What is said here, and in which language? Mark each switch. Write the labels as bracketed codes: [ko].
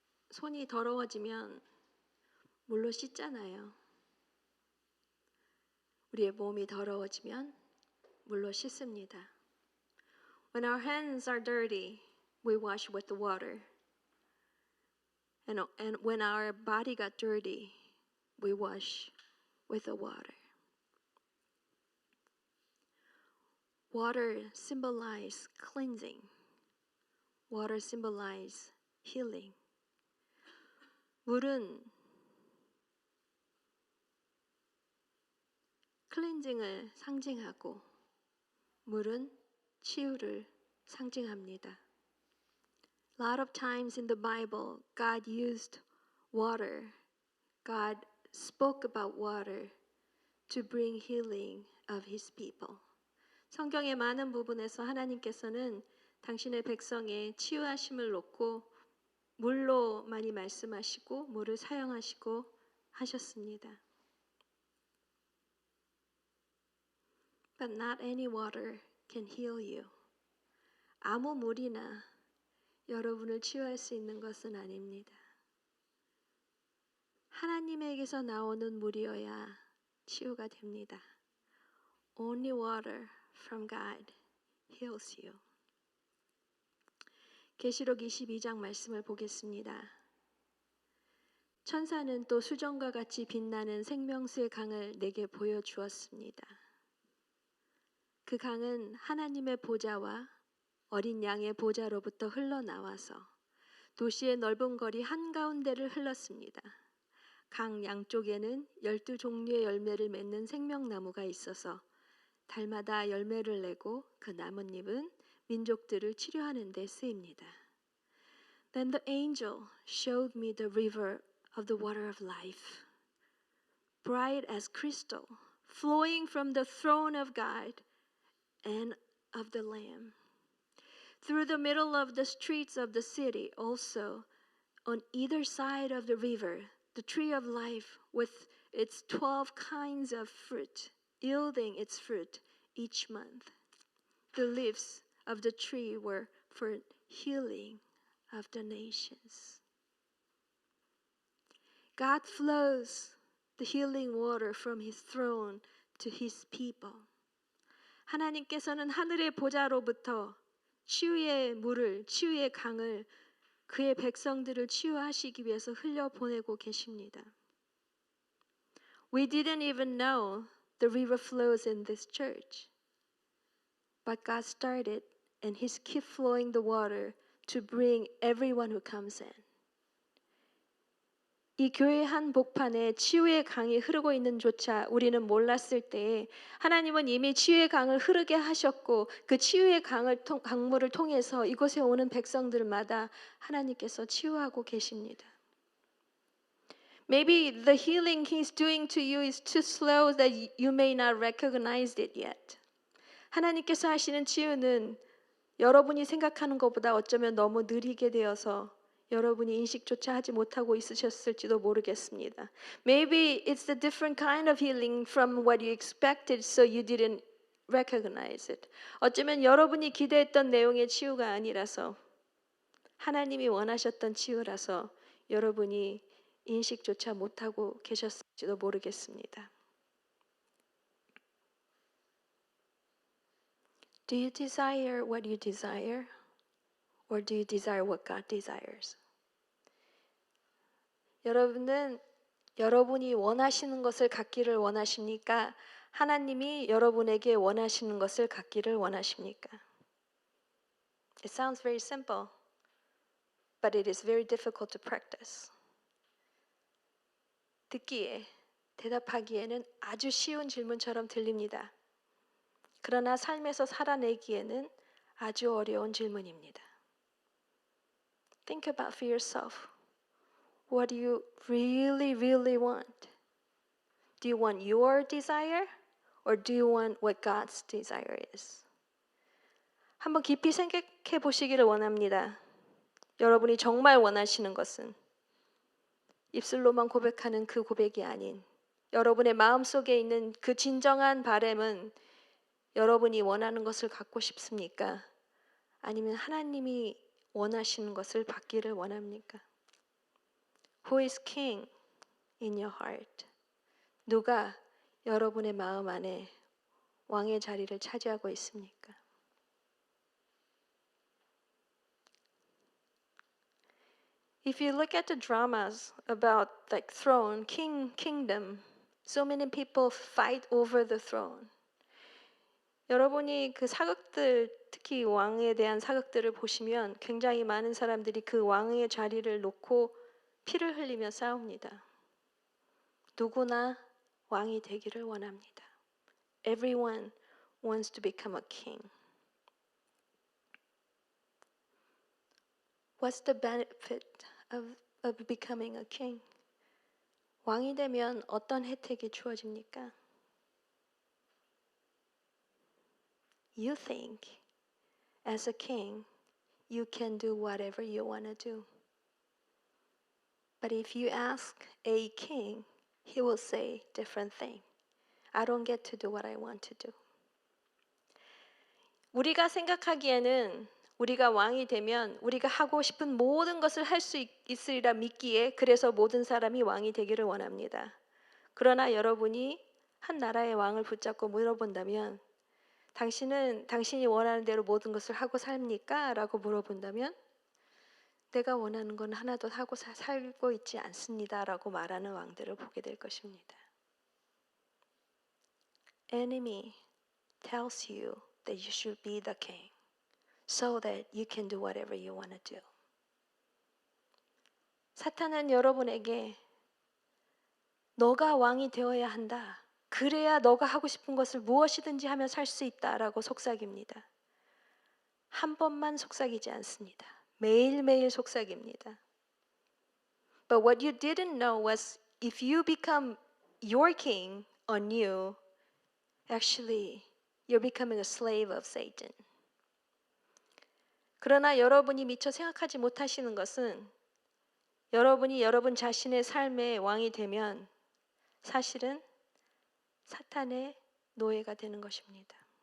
[ko] 손이 더러워지면 물로 씻잖아요. 우리의 몸이 더러워지면 물로 씻습니다. [en] When our hands are dirty, we wash with the water. And when our body got dirty, we wash with the water. Water symbolizes cleansing. Water symbolizes healing. [ko] 물은 클렌징을 상징하고 물은 치유를 상징합니다. [en] A lot of times in the Bible, God used water. God spoke about water to bring healing of His people. [ko] 성경의 많은 부분에서 하나님께서는 당신의 백성의 치유하심을 놓고 물로 많이 말씀하시고 물을 사용하시고 하셨습니다. [en] But not any water can heal you. [ko] 아무 물이나 여러분을 치유할 수 있는 것은 아닙니다. 하나님에게서 나오는 물이어야 치유가 됩니다. [en] Only water from God heals you. [ko] 계시록 22장 말씀을 보겠습니다. 천사는 또 수정과 같이 빛나는 생명수의 강을 내게 보여주었습니다. 그 강은 하나님의 보좌와 어린 양의 보좌로부터 흘러나와서 도시의 넓은 거리 한가운데를 흘렀습니다. 강 양쪽에는 12종류의 열매를 맺는 생명나무가 있어서 달마다 열매를 내고 그 나뭇잎은 민족들을 치료하는 데 쓰입니다. [en] Then the angel showed me the river of the water of life, bright as crystal, flowing from the throne of God and of the Lamb. Through the middle of the streets of the city, also on either side of the river, the tree of life with its 12 kinds of fruit, yielding its fruit each month. The leaves of the tree were for healing of the nations. God flows the healing water from His throne to His people. [ko] 하나님께서는 하늘의 보좌로부터 치유의 물을, 치유의 강을 그의 백성들을 치유하시기 위해서 흘려보내고 계십니다. [en] We didn't even know the river flows in this church. But God started and He's keep flowing the water to bring everyone who comes in. [ko] 이 교회 한 복판에 치유의 강이 흐르고 있는 조차 우리는 몰랐을 때에 하나님은 이미 치유의 강을 흐르게 하셨고 그 치유의 강물을 통해서 이곳에 오는 백성들마다 하나님께서 치유하고 계십니다. [en] Maybe the healing He's doing to you is too slow that you may not recognize it yet. [ko] 하나님께서 하시는 치유는 여러분이 생각하는 것보다 어쩌면 너무 느리게 되어서 여러분이 인식조차 하지 못하고 있으셨을지도 모르겠습니다. [en] Maybe it's a different kind of healing from what you expected, so you didn't recognize it. [ko] 어쩌면 여러분이 기대했던 내용의 치유가 아니라서 하나님이 원하셨던 치유라서 여러분이 인식조차 못하고 계셨을지도 모르겠습니다. [en] Do you desire what you desire? Or do you desire what God desires? [ko] 여러분은 여러분이 원하시는 것을 갖기를 원하십니까? 하나님이 여러분에게 원하시는 것을 갖기를 원하십니까? [en] It sounds very simple, but it is very difficult to practice. [ko] 듣기에, 대답하기에는 아주 쉬운 질문처럼 들립니다. 그러나 삶에서 살아내기에는 아주 어려운 질문입니다. [en] Think about for yourself. What do you really, really want? Do you want your desire? Or do you want what God's desire is? [ko] 한번 깊이 생각해 보시기를 원합니다. 여러분이 정말 원하시는 것은 입술로만 고백하는 그 고백이 아닌 여러분의 마음속에 있는 그 진정한 바람은 여러분이 원하는 것을 갖고 싶습니까? 아니면 하나님이 원하시는 것을 받기를 원합니까? [en] Who is king in your heart? [ko] 누가 여러분의 마음 안에 왕의 자리를 차지하고 있습니까? [en] If you look at the dramas about like throne, kingdom, so many people fight over the throne. [ko] 여러분이 그 사극들, 특히 왕에 대한 사극들을 보시면 굉장히 많은 사람들이 그 왕의 자리를 놓고 피를 흘리며 싸웁니다. 누구나 왕이 되기를 원합니다. [en] Everyone wants to become a king. What's the benefit of becoming a king? [ko] 왕이 되면 어떤 혜택이 주어집니까? [en] You think as a king you can do whatever you want to do. But if you ask a king, he will say different thing. I don't get to do what I want to do. [ko] 우리가 생각하기에는 우리가 왕이 되면 우리가 하고 싶은 모든 것을 할 수 있으리라 믿기에 그래서 모든 사람이 왕이 되기를 원합니다. 그러나 여러분이 한 나라의 왕을 붙잡고 물어본다면 당신은 당신이 원하는 대로 모든 것을 하고 삽니까? 라고 물어본다면 내가 원하는 건 하나도 하고 살고 있지 않습니다. 라고 말하는 왕들을 보게 될 것입니다. [en] Enemy tells you that you should be the king so that you can do whatever you want to do. [ko] 사탄은 여러분에게 너가 왕이 되어야 한다. 그래야 너가 하고 싶은 것을 무엇이든지 하며 살 수 있다라고 속삭입니다. 한 번만 속삭이지 않습니다. 매일매일 속삭입니다. [en] But what you didn't know was if you become your king on you, actually you're becoming a slave of Satan. [ko] 그러나 여러분이 미처 생각하지 못하시는 것은 여러분이 여러분 자신의 삶의 왕이 되면 사실은 사탄의 노예가 되는 것입니다.